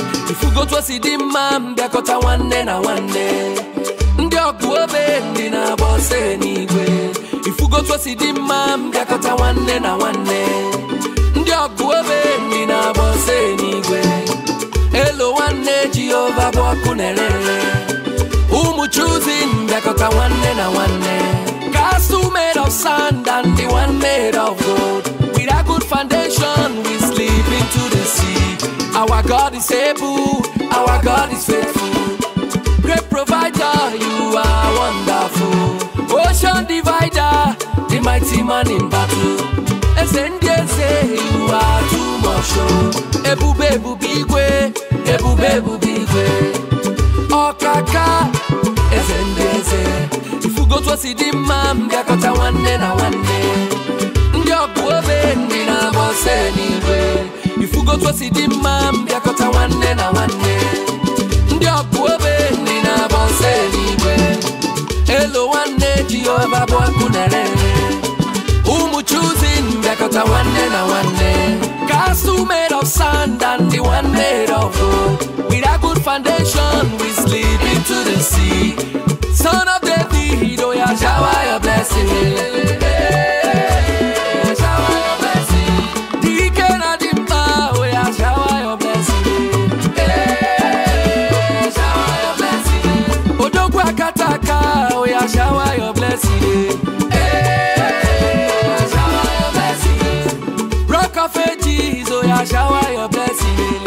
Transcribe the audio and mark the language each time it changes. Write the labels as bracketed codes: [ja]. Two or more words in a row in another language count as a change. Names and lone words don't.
[ig] Ifugo otu o si dị mma, m bịakọta nwanne na nwanne. Ndị ọgụ obe, ndị na-agba ọsọ n'igwe. Ifugo otu o si dị mma, m bịakọta nwanne na nwanne. Ndị ọgụ obe, ndị na-agba ọsọ n'igwe. Elo nwanne, Jehova bụ ọkụ na-ere ere. Ụmụ Chuzi, m bịakọta nwanne na nwanne. [en] Castle made of sand and the one made of gold. With a good foundation, we sleep into the sea. Our God is able, our God is faithful. Great provider, you are wonderful. Ocean divider, the mighty man in battle. [ig] Eze ndị eze, [en] you are too much, oh. [ig] Ebube, ebube igwe, ebube, ebube igwe. Ọkaka, eze ndị eze. Ifugo otu o si dị mma, m bịakọta nwanne na nwanne. Ndị ọgụ obe, ndị na-agba ọsọ n'igwe. Ifugo otu o si dị mma, m bịakọta nwanne na nwanne. Ndị ọgụ obe, ndị na-agba ọsọ n'igwe. Elo nwanne, Jehova bụ ọkụ na-ere ere. Ụmụ Chuzi, m bịakọta nwanne na nwanne. [en] Castle made of sand and the one made of gold. With a good foundation, we sleep into the sea. Son of David, oh yeah, shower your blessing. Hey, shower your blessing. [ig] Dike na dimma, [en] oh yeah, shower your blessing. Hey, shower your blessing. [ig] Odogwu Akataka, [en] oh yeah, shower your blessing. Hey, shower your blessing. Rock of Ages, oh yeah, shower your blessing.